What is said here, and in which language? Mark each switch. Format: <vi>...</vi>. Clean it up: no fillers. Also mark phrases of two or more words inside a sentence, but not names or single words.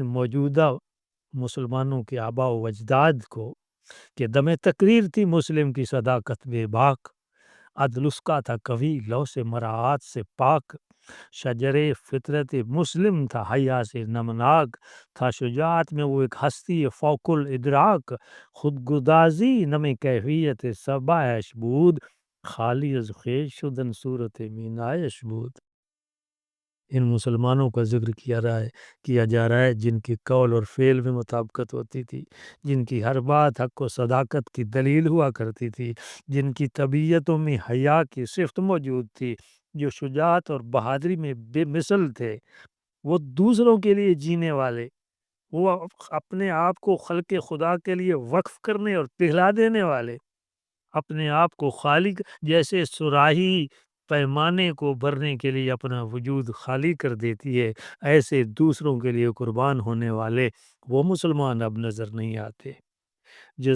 <ur>موجودہ مسلمانوں کے آباء و اجداد کو، کہ دم تقریر تھی مسلم کی صداقت بے باک، عدل اس کا تھا کبھی لو سے مراعات سے پاک، شجر فطرت مسلم تھا حیا سے نمناک، تھا شجاعت میں وہ ایک ہستی فوق الادراک،</ur> <fa>خود گدازی نم کیفیت سبایش بود، خالی از خویش شدن صورت مینایش بود۔</fa> <ur>ان مسلمانوں کا ذکر کیا جا رہا ہے جن کی قول اور فعل میں مطابقت ہوتی تھی، جن کی ہر بات حق و صداقت کی دلیل ہوا کرتی تھی، جن کی طبیعتوں میں حیا کی صفت موجود تھی، جو شجاعت اور بہادری میں بے مثل تھے، وہ دوسروں کے لیے جینے والے، وہ اپنے آپ کو خلق خدا کے لیے وقف کرنے اور پہلا دینے والے، اپنے آپ کو خالق جیسے صراحی پیمانے کو بھرنے کے لیے اپنا وجود خالی کر دیتی ہے، ایسے دوسروں کے لیے قربان ہونے والے وہ مسلمان اب نظر نہیں آتے۔</ur>